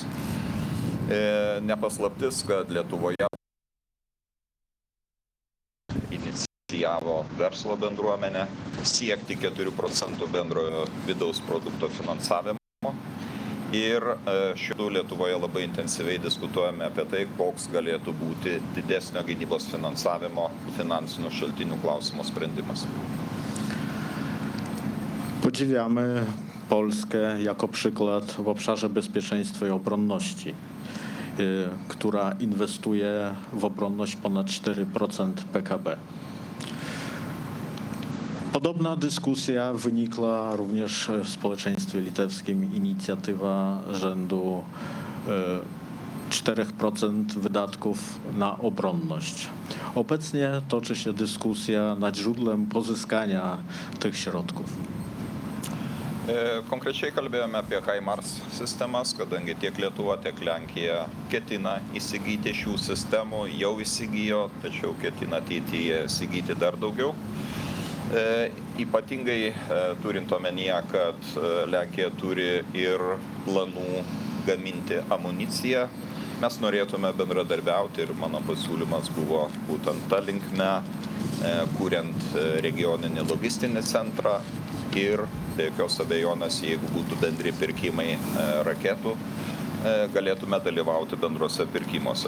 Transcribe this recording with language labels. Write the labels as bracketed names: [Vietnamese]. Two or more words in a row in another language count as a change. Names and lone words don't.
[Lithuanian] Nepaslaptis, kad Lietuvoje inicijavo verslo bendruomenę siekti 4% bendrojo vidaus produkto finansavimo. Ir šiuo Lietuvoje labai intensyviai diskutuojame apie tai, koks galėtų būti didesnio gynybos finansavimo finansinių šaltinių klausimo sprendimas. [Polish] Podziwiamy Polskę jako przykład w obszarze bezpieczeństwa i obronności, która inwestuje w obronność ponad 4% PKB. Podobna dyskusja wynikła również w społeczeństwie litewskim, inicjatywa rzędu 4% wydatków na obronność. Obecnie toczy się dyskusja nad źródłem pozyskania tych środków. [Lithuanian] Konkrečiai kalbėjome apie HIMARS sistemas, kadangi tiek Lietuva, tiek Lenkija ketina įsigyti šių sistemų, jau įsigijo, tačiau ketina ateityje įsigyti dar daugiau. Ypatingai turint omenyje, kad Lenkija turi ir planų gaminti amuniciją, mes norėtume bendradarbiauti ir mano pasiūlymas buvo būtent ta linkme, kuriant regioninį logistinį centrą ir be jokios abejonės, jeigu būtų bendri pirkimai raketų, galėtume dalyvauti bendruose pirkimuose.